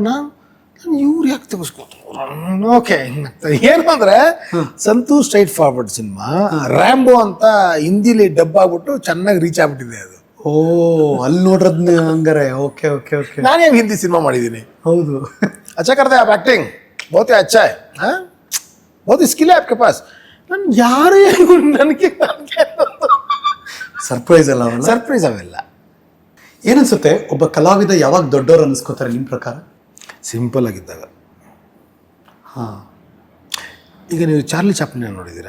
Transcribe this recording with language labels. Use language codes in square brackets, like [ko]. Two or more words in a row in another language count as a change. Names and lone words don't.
[kn] ನಾನು ಇವ್ರು ಯಾಕೆ ತೆಗೆಸ್ಕೊಟ್ರು? ಓಕೆ, ಏನು ಅಂದರೆ ಸಂತೂರ್ [en] straight forward cinema [kn] ರ್ಯಾಂಬೋ ಅಂತ ಹಿಂದಿಲಿ ಡಬ್ ಆಗ್ಬಿಟ್ಟು ಚೆನ್ನಾಗಿ ರೀಚ್ ಆಗ್ಬಿಟ್ಟಿದೆ ಅದು. ಅಲ್ಲಿ ನೋಡ್ರದ್ ಹಂಗಾರೆ. [en] okay okay okay. [kn] ನಾನೇ ಹಿಂದಿ ಸಿನಿಮಾ ಮಾಡಿದ್ದೀನಿ. ಹೌದು. [hi] अच्छा करते हैं आप एक्टिंग, बहुत ही अच्छा है, हाँ बहुत स्किल है आपके पास. [kn] ನಾನು ಯಾರೇ ನನಗೆ ಸರ್ಪ್ರೈಸ್ ಅಲ್ಲ? ಸರ್ಪ್ರೈಸ್ ಅವೆಲ್ಲ. ಏನನ್ಸುತ್ತೆ, ಒಬ್ಬ ಕಲಾವಿದ ಯಾವಾಗ ದೊಡ್ಡವ್ರು ಅನ್ನಿಸ್ಕೋತಾರೆ ನಿಮ್ಮ ಪ್ರಕಾರ? ಸಿಂಪಲ್ ಆಗಿದ್ದಾಗ. ಈಗ ನೀವು ಚಾರ್ಲಿ ಚಾಪ್ಲಿನ್ ನೋಡಿದ್ದೀರಾ?